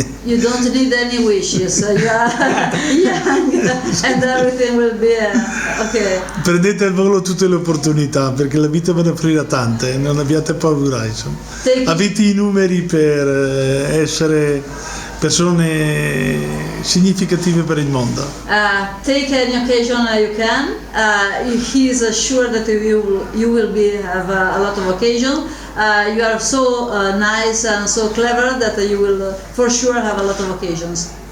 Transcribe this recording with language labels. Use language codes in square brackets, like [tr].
[en] You don't need any wishes, you are young and everything will be okay. [it] Prendete al volo tutte le opportunità perché la vita ve ne offrirà tante, non abbiate paura, insomma. Avete i numeri per essere persone significative per il mondo. [en] Take any occasion you can. He is sure that you will have a lot of occasion. You are so nice and so clever that you will for sure have a lot of occasions.